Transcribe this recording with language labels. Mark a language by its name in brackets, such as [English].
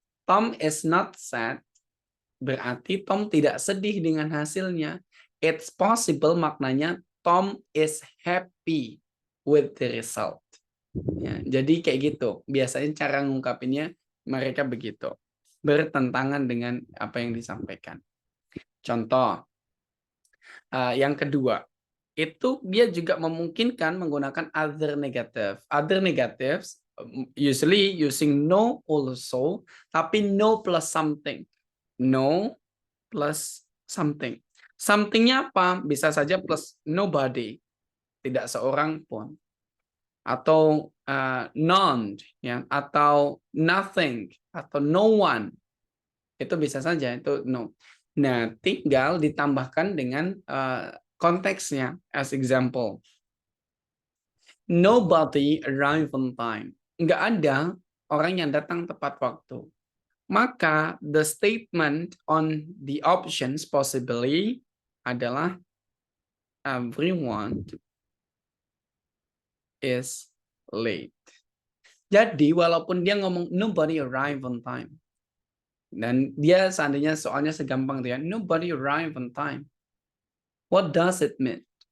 [English] Tom is not sad, [Indonesian] berarti Tom tidak sedih dengan hasilnya. [English] It's possible [Indonesian] maknanya [English] Tom is happy with the result. [Indonesian] Ya, jadi kayak gitu. Biasanya cara ngungkapinnya mereka begitu. Bertentangan dengan apa yang disampaikan. Contoh, yang kedua, itu dia juga memungkinkan menggunakan [English] other negative. Other negatives usually using no also, [Indonesian] tapi [English] no plus something. No plus something. [Indonesian] Somethingnya apa? Bisa saja plus nobody, tidak seorang pun, atau none, ya, atau nothing, atau no one. Itu bisa saja itu no. Nah, tinggal ditambahkan dengan konteksnya. [English] As example, nobody arrived on time. [Indonesian] Nggak ada orang yang datang tepat waktu. Maka [English] the statement on the options possibly [Indonesian] adalah [English] everyone is late. [Indonesian] Jadi walaupun dia ngomong [English] nobody arrived on time, [Indonesian] dan dia seandainya soalnya segampang dia [English] nobody arrived on time. What does it mean?